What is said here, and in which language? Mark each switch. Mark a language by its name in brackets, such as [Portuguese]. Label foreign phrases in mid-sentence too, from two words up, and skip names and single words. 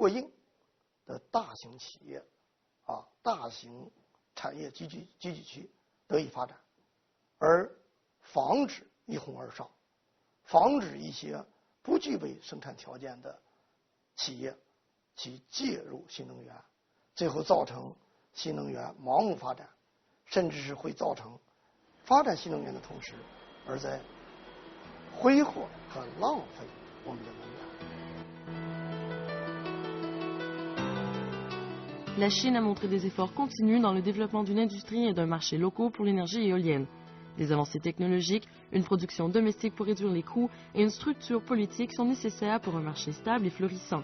[Chinese] 硬的大型企业，大型产业集聚区得以发展，而防止一哄而上，防止一些不具备生产条件的企业去介入新能源，最后造成新能源盲目发展，甚至是会造成发展新能源的同时，而在 挥霍和浪费我们的能源。 [French] La Chine a montré des efforts continus dans le développement d'une industrie et d'un marché locaux pour l'énergie éolienne. Des avancées technologiques, une production domestique pour réduire les coûts et une structure politique sont nécessaires pour un marché stable et florissant.